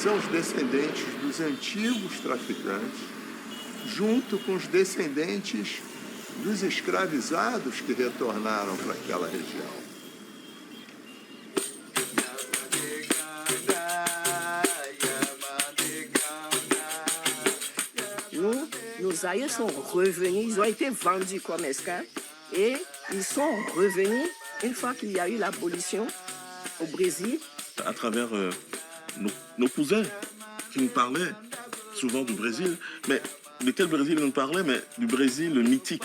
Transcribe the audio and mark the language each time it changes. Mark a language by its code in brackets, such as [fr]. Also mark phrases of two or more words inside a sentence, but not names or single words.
[pt] São os descendentes dos antigos traficantes, junto com os descendentes dos escravizados que retornaram para aquela região. [fr] Nos aïeux sont revenus, ils ont été vendus comme esclaves et ils sont revenus une fois qu'il y a eu l'abolition au Brésil. À travers nos cousins qui nous parlaient souvent du Brésil, mais de quel Brésil ils nous parlaient, mais du Brésil mythique.